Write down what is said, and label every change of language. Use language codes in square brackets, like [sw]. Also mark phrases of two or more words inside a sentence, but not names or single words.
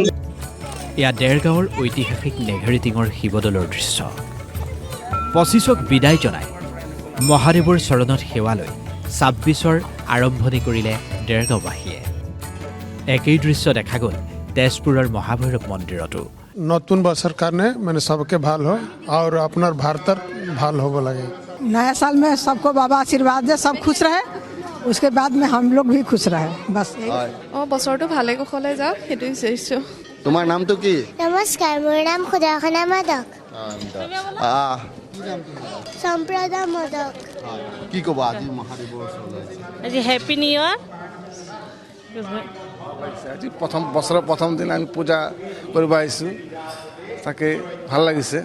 [as] এয়া দেৰগাঁৱৰ ঐতিহাসিক নেঘেৰিটিঙৰ শিৱদৌলৰ দৃশ্য। 25ক বিদায় জনাই মহাদেৱৰ চৰণত সেৱা লৈ 26ৰ আৰম্ভণি কৰিলে দেৰগাঁওবাসীয়ে। একেই দৃশ্য দেখা গ'ল তেজপুৰৰ মহাভৈৰৱ মন্দিৰতো। নতুন বছৰ কাৰণে মানে सबके ভাল হয় [hi] और अपना [as] भारतर ভাল হ'ব লাগে। [hi] नया साल में सबको बाबा आशीर्वाद दे, सब खुश रहे, उसके बाद में हम लोग भी खुश रहे, बस। [as] বছৰটো ভালে কুশলে যাওক, সেইটোৱে বিচাৰিছোঁ। তোমাৰ নামটো কি? নমস্কাৰ, মোৰ নাম সুদৰ্শনা মাদক। সম্প্ৰদায় মদক। কি ক'বা আজি মহাদেৱৰ ওচৰলৈ? [en] আজি happy new year. [as] আজি বছৰৰ প্ৰথম দিন আমি পূজা কৰিব আহিছোঁ, তাকে ভাল লাগিছে।